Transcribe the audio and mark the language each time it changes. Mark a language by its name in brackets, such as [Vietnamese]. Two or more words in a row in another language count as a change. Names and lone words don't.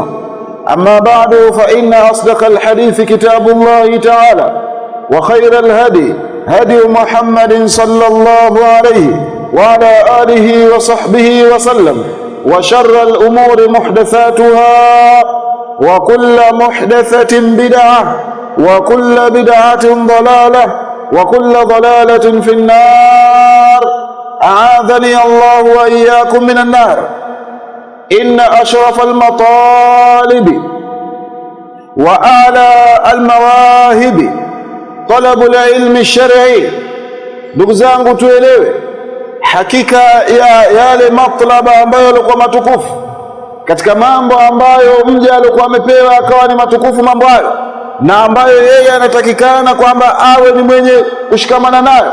[Arabic] أما بعد، فإن أصدق الحديث كتاب الله تعالى، وخير الهدي هدي محمد صلى الله عليه وعلى آله وصحبه وسلم، وشر الأمور محدثاتها، وكل محدثة بدعة، وكل بدعة ضلالة، وكل ضلالة في النار. أعاذني الله وإياكم من النار. إن أشرف المطالب وأعلى المواهب طلب العلم الشرعي. [Swahili] Ndugu zangu, tuelewe hakika ya yale matlaba ambayo yalikuwa matukufu katika mambo ambayo mja alikuwa amepewa akawa ni matukufu mambo hayo, na ambayo yeye anatakikana kwamba awe ni mwenye kushikamana nayo.